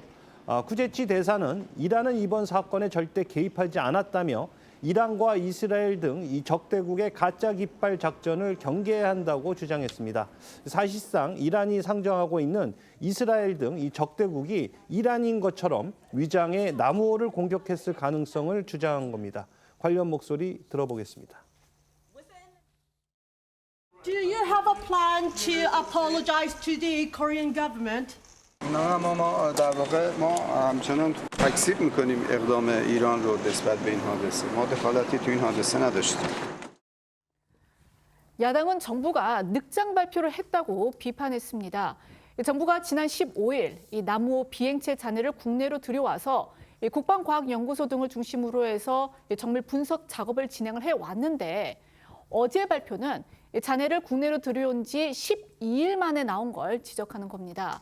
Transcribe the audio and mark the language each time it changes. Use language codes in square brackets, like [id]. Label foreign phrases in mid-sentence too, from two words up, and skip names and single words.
[ko] 쿠제치 대사는 이란은 이번 사건에 절대 개입하지 않았다며 이란과 이스라엘 등 이 적대국의 가짜 깃발 작전을 경계해야 한다고 주장했습니다. 사실상 이란이 상정하고 있는 이스라엘 등 이 적대국이 이란인 것처럼 위장해 남호를 공격했을 가능성을 주장한 겁니다. 관련 목소리 들어보겠습니다. [en] Do you have a plan to apologize to the Korean government? [fa] نه ما در واقع ما همچنان تکذیب میکنیم اقدام ایران رو نسبت به این حادثه. ما دخالتی تو این حادثه نداشتیم. [ko] 야당은 정부가 늑장 발표를 했다고 비판했습니다. 정부가 지난 15일 이 남호 비행체 잔해를 국내로 들여와서 국방과학연구소 등을 중심으로 해서 정밀 분석 작업을 진행을 해왔는데 어제 발표는 잔해를 국내로 들여온 지 12일 만에 나온 걸 지적하는 겁니다.